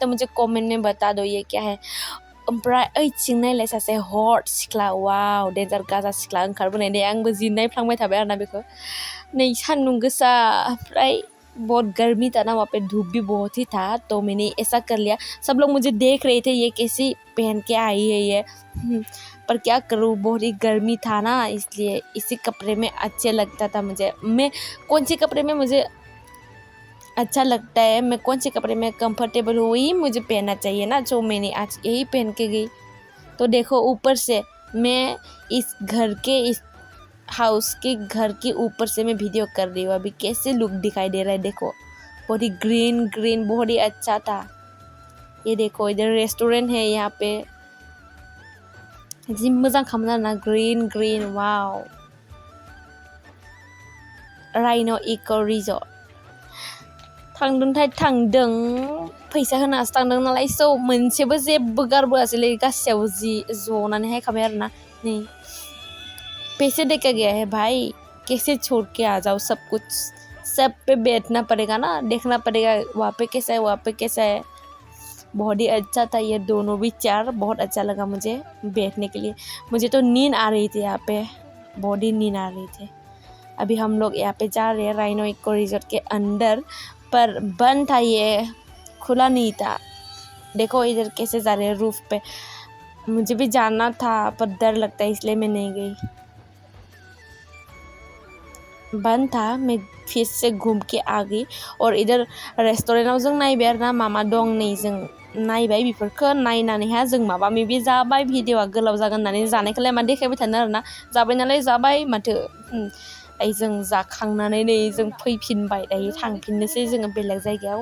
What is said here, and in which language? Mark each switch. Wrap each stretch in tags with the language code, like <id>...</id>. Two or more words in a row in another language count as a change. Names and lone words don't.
<hi>मुझे कमेंट में बता दो ये क्या है</hi> <brx>ओमफ्राय ओइथिं नायलाय सासे हट सिख्ला वाव डेन्जार गाजा सिख्ला ओंखारबोनाय दे आंबो जि नायफ्लांबाय थाबाय आरोना बेखौ नै सान्दुं गोसा ओमफ्राय</brx> <hi>बहुत गर्मी था ना वहाँ पे धूप भी बहुत ही था तो मैंने ऐसा कर लिया सब लोग मुझे देख रहे थे ये कैसी पहन के आई है ये पर क्या करूँ बहुत ही गर्मी था ना इसलिए इसी कपड़े में अच्छे लगता था मुझे मैं कौन से कपड़े में मुझे अच्छा लगता है। मैं कौन से कपड़े में कंफर्टेबल हुई मुझे पहनना चाहिए ना, जो मैंने आज यही पहन के गई। तो देखो ऊपर से मैं इस घर के इस हाउस के घर के ऊपर से मैं वीडियो कर रही हूँ। अभी कैसे लुक दिखाई दे रहा है देखो, बहुत ही</hi> <en>green green,</en> <hi>बहुत ही अच्छा था। ये देखो इधर रेस्टोरेंट है, यहाँ पे</hi> <brx>जि मोजां खामोन आरोना</brx> <en>green green.</en> <brx>वाव, राइन' इक' रिजर्ट थांदोंथाय थांदों, फैसा होनासो थांदों नालाय, स' मोनसेबो जेबो गारबोआसैलै, गासैयावबो जि जनानैहाय खाबाय आरोना।</brx> <hi>नै पैसे देके गया है भाई, कैसे छोड़ के आ जाओ सब कुछ, सब पे बैठना पड़ेगा ना, देखना पड़ेगा वहाँ पे कैसा है, वहाँ पे कैसा है। बहुत ही अच्छा था ये दोनों भी चेयर, बहुत अच्छा लगा मुझे बैठने के लिए। मुझे तो नींद आ रही थी यहाँ पे, बहुत ही नींद आ रही थी। अभी हम लोग यहाँ पे जा रहे हैं राइन' इको रिजॉर्ट के अंदर, पर बंद था, ये खुला नहीं था। देखो इधर कैसे जा रहे हैं रूफ पे। मुझे भी जाना था पर डर लगता है इसलिए मैं नहीं गई, बंद था। मैं फिर से घूम के आ गई और इधर</hi> <brx>रेस्टुरेन्टाव जों नायबाय आरोना मा मा दं। नै जों नायबाय बेफोरखौ, नायनानैहा जों माबा माबि जाबाय। भिडिअ'आ गोलाव जागोन होननानै जानायखौलाय मा देखायबाय थानो आरोना, जाबाय नालाय जाबाय माथो। दायो जों जाखांनानै नै जों फैफिनबाय, दायो थांफिननोसै जोङो बेलेग जायगायाव।</brx>